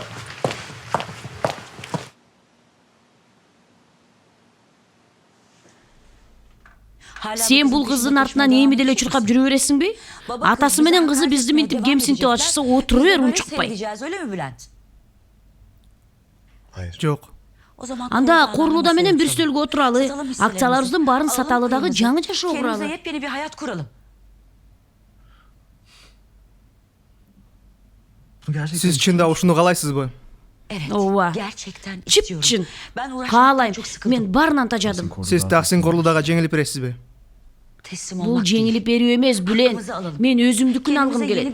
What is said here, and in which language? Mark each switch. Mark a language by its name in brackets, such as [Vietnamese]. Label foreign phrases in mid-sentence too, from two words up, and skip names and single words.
[Kyrgyz] Сен бул кыздын артынан эми деле чуркап жүрө бересиңби? Атасы менен кызы бизди минтип кемсинтип атышса, отура бер, унчукпай. Жок. Анда Корлуда менен бир стөлгө отуралы, акцияларыбыздын баарын саталы дагы жаңы жашоо куралы. [Turkish] Yepyeni bir hayat kuralım. [Kyrgyz] Сиз чында ушуну каалайсызбы? Ооба. Gerçekten Чып-чын. Каалайм. Мен баарынан тажадым. Сиз Таксин Корлудага жеңилип бересизби? Бул жеңилип берүү эмес, Бүлен. Мен өзүмдүкүн алгым келет.